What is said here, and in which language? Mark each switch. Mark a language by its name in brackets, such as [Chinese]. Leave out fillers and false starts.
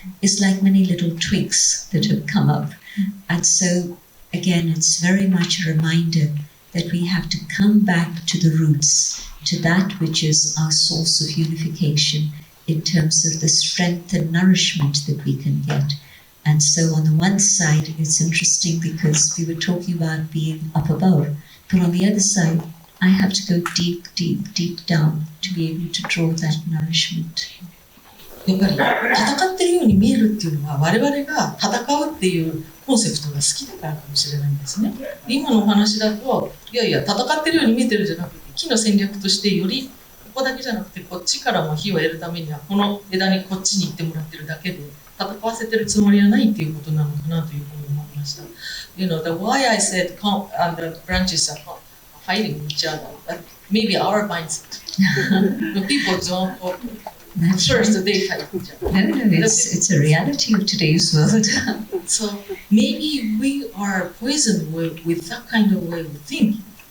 [English] It's like many little twigs that have come up. And so, again, it's very much a reminder that we have to come back to the roots, to that which is our source of unification in terms of the strength and nourishment that we can get. And so on the one side, it's interesting because we were talking about being up above, but on the other side, I have to go deep, deep, deep down to be able to draw that nourishment. [Japanese] やっぱり戦ってるように見えるっていうのは我々が戦うっていうコンセプトが好きだからかもしれないんですね。今のお話だといやいや戦ってるように見えてるんじゃなくて木の戦略としてよりここだけじゃなくてこっちからも火を得るためにはこの枝にこっちに行ってもらってるだけで戦わせてるつもりはないっていうことなのかなというふうに思いました。 [English] You know, the why I said the branches are fighting each other, but maybe our mindset. The people don't. First, they fight each other. No, it's a reality of today's world. So maybe we are poisoned with that kind of way of thinking.